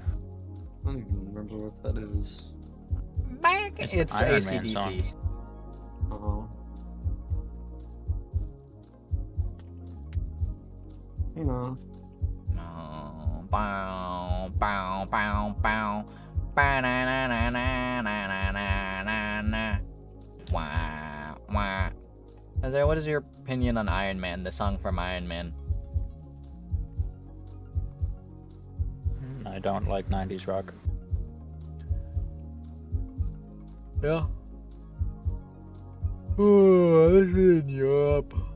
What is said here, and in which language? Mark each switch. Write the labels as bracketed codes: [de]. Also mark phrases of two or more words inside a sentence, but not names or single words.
[en] I don't even remember what that is. It's the Iron Man AC/DC. song. Oh. You know. Bow, bow, bow, bow. Ba-na-na-na-na-na-na-na-na. Wah, wah. Isaiah, what is your opinion on Iron Man, the song from Iron Man? I don't like 90s rock. Yeah. Oh, this is in Europe.